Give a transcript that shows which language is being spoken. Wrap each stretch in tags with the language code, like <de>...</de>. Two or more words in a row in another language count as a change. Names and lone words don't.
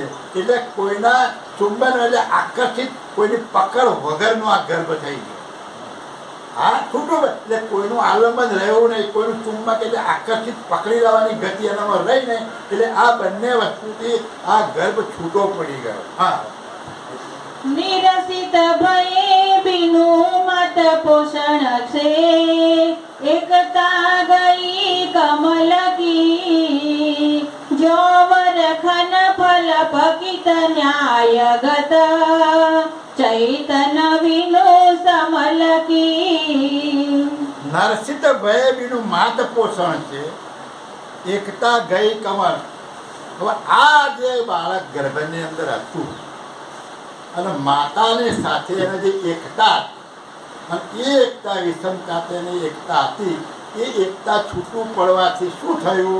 <gu>એટલે કોઈના ચુંબન એટલે આકર્ષિત, કોઈની પકડ વગરનો આ ગર્ભ થઈ ગયો. હા, છૂટું એટલે કોઈનું આલંબન રહ્યું નહીં, કોઈનું ચુંબક એટલે આકર્ષિત પકડી લેવાની ગતિ એનામાં રહી નહીં. એટલે આ બંને વસ્તુથી આ ગર્ભ છૂટો પડી ગયો. હા,</gu> <hi>निरसित भये बिनु मत पोषण से एकता गई कमल की जोवर खन फल पकित न्यायगत चैतन बिनु समल की. नरसित भय बीनु मात पोषण छे, एकता गई कमल.</hi> <gu>હવે આ જે બાળક ગર્ભની અંદર હતું અને માતાની સાથે એને જે એકતા હતી અને એ એકતા વિષમ સાથેની એકતા હતી, એ એકતા છૂટું પડવાથી શું થયું?</gu>